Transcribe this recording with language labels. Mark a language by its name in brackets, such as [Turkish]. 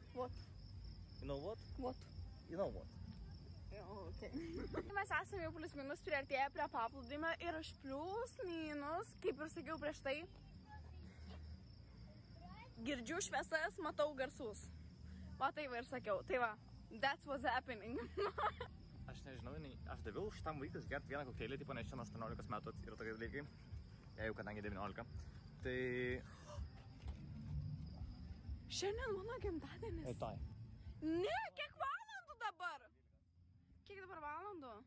[English] What? You know what? What? You know what? Okay. [Lithuanian] Mes esame jau plius minus priartėję prie paplūdimio ir aš plius minus, kaip ir sakiau prieš tai, girdžiu šviesas, matau garsus. Va tai va ir sakiau. Tai va, [English] that's what's happening. [Lithuanian] Aš nežinau, aš daviau šitam vaikui išgerti vieną kokteilį, tipo nes čia nuo 18 metų yra tokie dalykai. Jau kadangi 19. Tai... Šiandien mano gimtadienis. Tai. Ne, kiek valandų dabar? Kiek dabar valandų?